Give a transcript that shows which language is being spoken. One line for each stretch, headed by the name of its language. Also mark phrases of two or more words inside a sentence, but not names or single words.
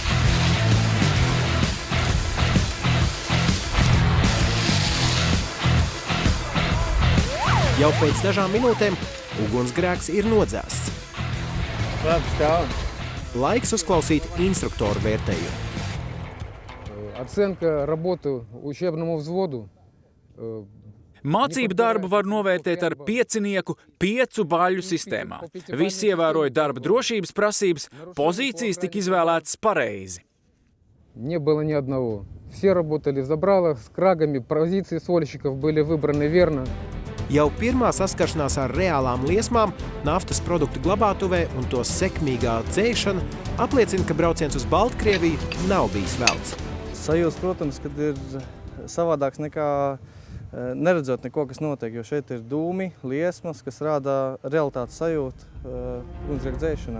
Latvian: Jau pēc dažām minūtēm ugunsgrēks ir nodzēsts. Laiks uzklausīt instruktoru vērtējumu.
Russian: Оценка работы учебному взводу.
Latvian: Mācību darbu var novērtēt ar 5 baļu sistēmā. Visi ievēroja darba drošības prasības, pozīcijas tika izvēlētas pareizi.
Russian: Не было ни одного. Все работали в забралах с крагами, позиции сольщиков были выбраны верно.
Latvian: Jau pirmā saskaršanās ar reālām liesmām naftas produktu glabātuvē un to sekmīgā dzēšana apliecina, ka brauciens uz Baltkrieviju nav bijis velts. Sajūta, protams, kad ir savādāks nekā neredzot neko, kas notiek, jo šeit ir dūmi, liesmas, kas rāda realitātes sajūtu ugunsgrēku dzēšanā.